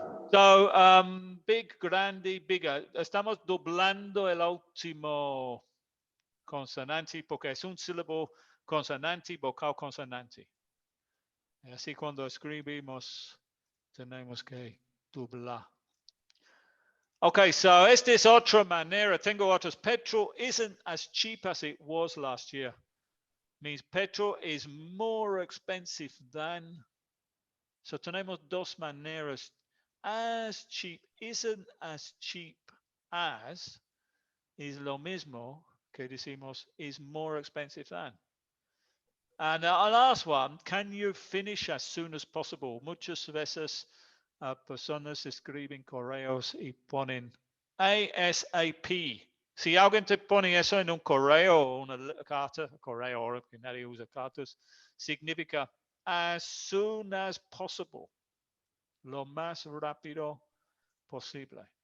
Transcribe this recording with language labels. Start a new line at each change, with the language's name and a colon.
Spanish: So, big, grande, bigger. Estamos doblando el último consonante porque es un sílabo consonante, vocal, consonante. Y así cuando escribimos tenemos que doblar. Okay, so esta es otra manera. Tengo otros.
English: Petrol isn't as cheap as it was last year. Means petrol is more expensive than.
Spanish: So tenemos dos maneras. As cheap isn't as cheap as is lo mismo que decimos
English: is more expensive than. And our last one, can you finish as soon as possible?
Spanish: Muchas veces personas escriben correos y ponen ASAP. Si alguien te pone eso en un correo o una carta, correo ahora que nadie usa cartas, significa
English: as soon as possible,
Spanish: lo más rápido posible.